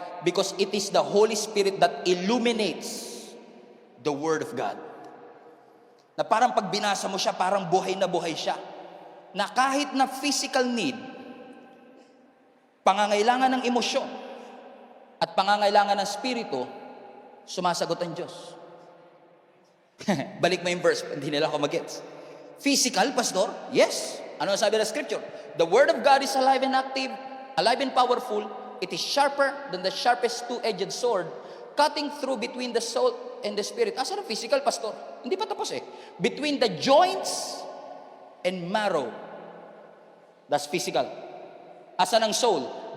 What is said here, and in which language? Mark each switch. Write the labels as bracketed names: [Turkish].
[English] Because it is the Holy Spirit that illuminates the Word of God. [Filipino] Na parang pag binasa mo siya, parang buhay na buhay siya. Na kahit na physical need, pangangailangan ng emosyon, at pangangailangan ng spirito, sumasagot ang Diyos. Balik mo yung verse, hindi nila ako mag-gets. Physical, pastor? Yes. Ano ang sabi ng scripture? [English] The Word of God is alive and active, alive and powerful. It is sharper than the sharpest two-edged sword, cutting through between the soul and the spirit. [Filipino] Asa ng physical, pastor? Hindi pa tapos eh. [English] Between the joints and marrow. That's physical. [Filipino] Asa ng [English] soul?